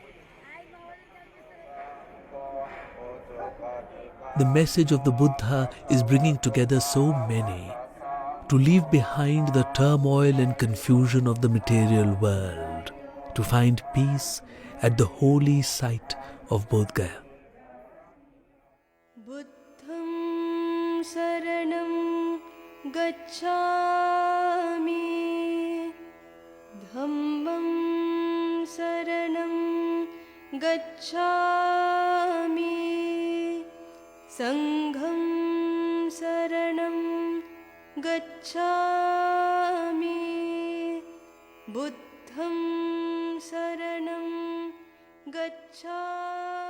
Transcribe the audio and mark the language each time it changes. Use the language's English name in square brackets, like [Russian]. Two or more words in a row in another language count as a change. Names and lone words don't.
[English] The message of the Buddha is bringing together so many to leave behind the turmoil and confusion of the material world, to find peace at the holy site of Bodh Gaya. [Pali] Buddham saranam gacchami, dhammam saranam gacchami, sangham saranam gacchami, buddham saranam gacchami.